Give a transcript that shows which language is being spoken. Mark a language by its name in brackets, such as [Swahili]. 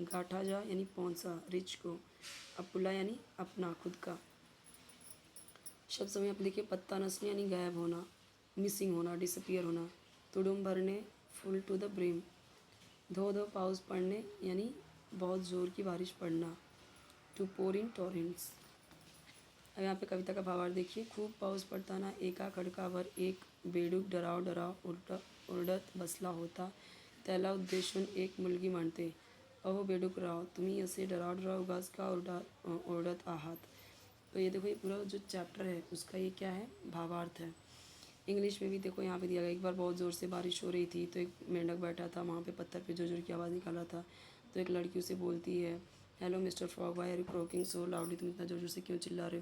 [Hindi] गाठा जा यानी पहुँचा, रिच को. अपुला यानी अपना खुद का. शब्द समय आप लिखिए. पत्ता नसने यानी गायब होना, मिसिंग होना, डिसअपियर होना. [English] तुडुम भरने, full to the brim. [Hindi] धो धो पाउस पड़ने यानी बहुत ज़ोर की बारिश पड़ना. [English] To pour in torrents. [Hindi] अब यहाँ पे कविता का भावार्थ देखिए. [Marathi] खूब पाऊस पडताना एका खडकावर एक बेडूक डराव ओरडत बसला होता. त्याला उद्देशून एक मुलगी म्हणते, अहो बेडूकराव, तुम्ही असे डराव उगाच का ओरडत आहात. [Hindi] तो ये देखो, ये पूरा जो चैप्टर है उसका ये क्या है, भावार्थ है. इंग्लिश में भी देखो यहाँ पे दिया गया. एक बार बहुत ज़ोर से बारिश हो रही थी, तो एक मेंढक बैठा था वहाँ पे पत्थर पे जोर जोर की आवाज़ निकाल रहा था. तो एक लड़की उसे बोलती है, [English] hello mister Frog, why are you croaking so loudly, [Hindi] तुम इतना जोर जोर से क्यों चिल्ला रहे हो.